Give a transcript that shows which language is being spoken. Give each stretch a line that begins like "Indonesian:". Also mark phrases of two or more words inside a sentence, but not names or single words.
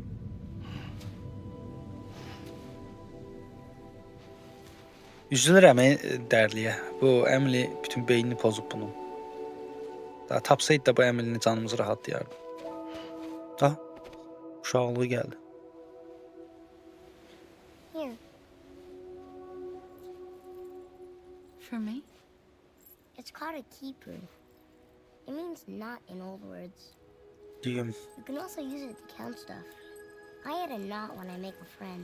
Azerbaijani: Üzülürəm dərliyə. Bu Emily bütün beynini pozub bunun. Daha tapsaydı da bu Emily'nin canımızı rahatlayardı. Ha? Uşaqlığı gəldi.
English: Here. For me? It's called a keeper. It means knot in old words.
Azerbaijani: Düyüm.
English: You can also use it to count stuff. I add a knot when I make a friend.